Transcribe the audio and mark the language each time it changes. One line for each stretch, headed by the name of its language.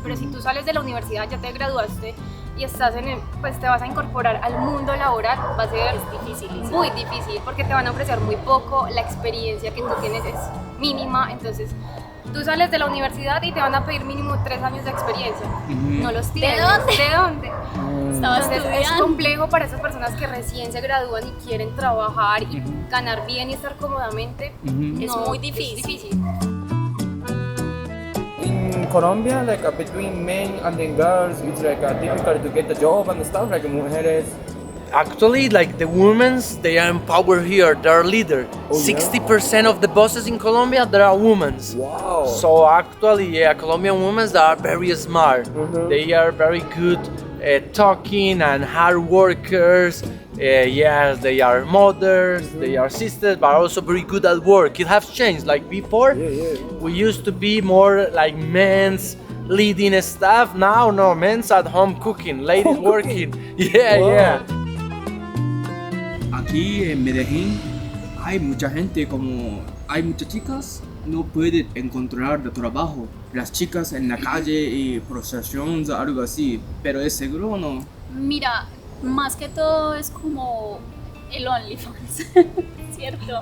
Spanish: Pero si tú sales de la universidad, ya te graduaste y estás pues te vas a incorporar al mundo laboral, va a ser muy difícil porque te van a ofrecer muy poco, la experiencia que tú tienes es mínima, entonces Tú sales de la universidad y te van a pedir mínimo 3 años de experiencia. No los tienes. dónde? ¿De dónde? Estaba Entonces es estudiando. complejo para esas personas que recién se gradúan y quieren trabajar y ganar bien y estar cómodamente. Es No, muy difícil. Es difícil.
English: In Colombia, like between men and then girls, it's like difficult to get a job and stuff, like mujeres. Actually, like the women, they are in power here. They are leader. 60% of the bosses in Colombia, there are women. Wow. So actually, yeah, Colombian women they are very smart. They are very good talking and hard workers. Yes, they are mothers, they are sisters, but also very good at work. It has changed. Like before, we used to be more like men's leading stuff. Now, no, men's at home cooking, ladies working. Yeah.
Spanish: Aquí en Medellín hay mucha gente, como hay muchas chicas, no pueden encontrar trabajo. Las chicas en la calle y prostitución, algo así, pero es seguro o no. Mira, más que todo es como el OnlyFans, ¿cierto?